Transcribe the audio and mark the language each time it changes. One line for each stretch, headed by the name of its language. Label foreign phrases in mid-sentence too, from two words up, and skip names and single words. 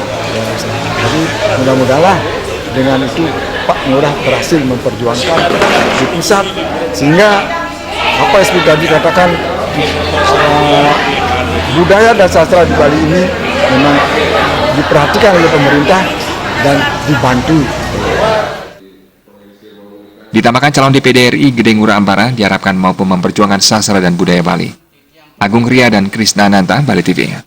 Indonesian: Jadi mudah-mudahan dengan itu Pak Ngurah berhasil memperjuangkan di pusat, sehingga apa yang sudah dikatakan budaya dan sastra di Bali ini memang diperhatikan oleh pemerintah dan dibantu. Ditambahkan calon DPD RI Gede Ngurah Ambara diharapkan mampu memperjuangkan sastra dan budaya Bali. Agung Ria dan Krisna Nanta, Bali TV.